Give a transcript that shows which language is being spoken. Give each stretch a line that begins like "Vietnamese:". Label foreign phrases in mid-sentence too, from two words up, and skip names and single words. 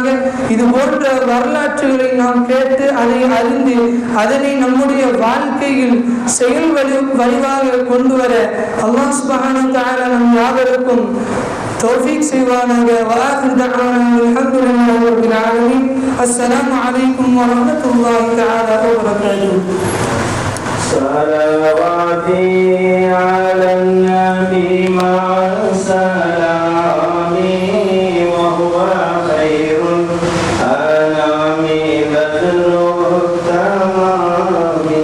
Tamil: இது போன்ற வரலாற்றுகளை நாம் கேட்டு அதை அறிந்து அதனை நம்முடைய வாழ்க்கையில் செயல் வழிவாக கொண்டு வர
Arabic: الله سبحانه وتعالى
Tamil: நம் யாவருக்கும் தௌஃபீக் செய்வானாக.
Arabic: وآخر دعوانا الحمد لله رب العالمين السلام عليكم ورحمة الله تعالى وبركاته. صلواتي على النبي مع السلام وهو خير الأنام بدر التمام.